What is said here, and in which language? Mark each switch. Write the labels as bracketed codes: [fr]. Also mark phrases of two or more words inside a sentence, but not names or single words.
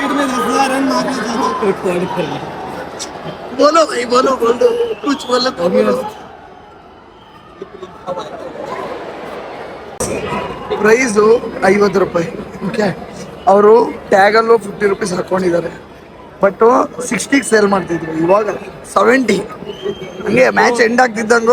[hi] बोलो भाई बोलो बोलो कुछ बोलो तो बोलो [kn] ಪ್ರೈಸು 50 ರೂಪಾಯಿ ಓಕೆ ಅವರು ಟ್ಯಾಗಲ್ಲೂ 50 ರುಪೀಸ್ ಹಾಕ್ಕೊಂಡಿದ್ದಾರೆ ಬಟ್ 60ಗೆ ಸೇಲ್ ಮಾಡ್ತಿದ್ರು ಇವಾಗ 70 ಹಂಗೆ [en] match end [kn] ಆಗ್ತಿದ್ದಂಗೂ